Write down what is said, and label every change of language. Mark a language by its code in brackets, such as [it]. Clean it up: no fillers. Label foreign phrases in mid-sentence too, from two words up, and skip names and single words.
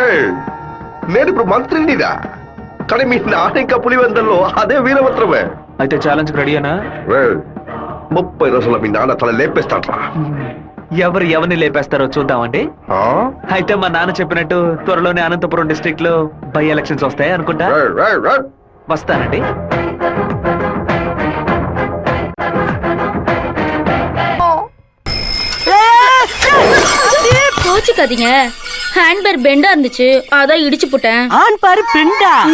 [te] నేను ఇప్పుడు మంత్రినిదా, కానీ మీ నాన్న ఇంకా పులివెందల్లో అదే వీరభద్రమే. అయితే ఛాలెంజ్ రెడీనా? 30 రోజుల్లో మీ నాన్న తల లేపేస్తాడ్రా. ఎవరిని లేపేస్తారో చూద్దామండి. అయితే మా నాన్న చెప్పినట్టు త్వరలోనే అనంతపురం డిస్ట్రిక్ట్ లో బై ఎలక్షన్స్ వస్తాయి అనుకుంటా. వస్తానండి. [ta] கோச்சுக்காதீங்க. ஹேண்ட் பேர் பெண்டா இருந்துச்சு, அதான் இடிச்சு போட்டேன். ஆன் பாரு பெண்டா.